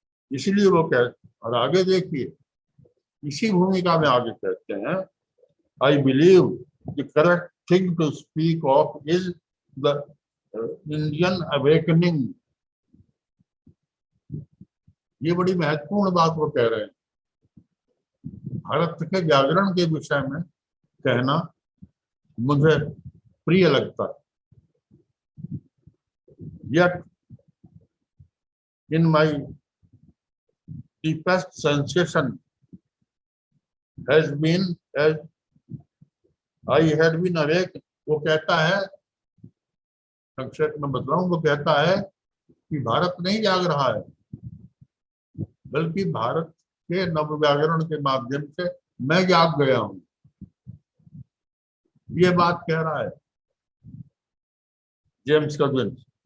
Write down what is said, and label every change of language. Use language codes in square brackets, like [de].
[hi] इसलिए वो कहते, और आगे देखिए, इसी भूमिका में आगे कहते हैं, [en] I believe the correct thing to speak of is the Indian awakening. [hi] ये बड़ी महत्वपूर्ण बात वो कह रहे हैं। भारत के जागरण के विषय में कहना मुझे प्रिय लगता है। [en] Yet, in my deepest sensation has been as I had been awake। [hi] वो कहता है, संक्षेप में बताऊं, वो कहता है कि भारत नहीं जाग रहा है, बल्कि भारत के नवजागरण के माध्यम से मैं जाग गया हूं। ये बात कह रहा है जेम्स कजिन्स।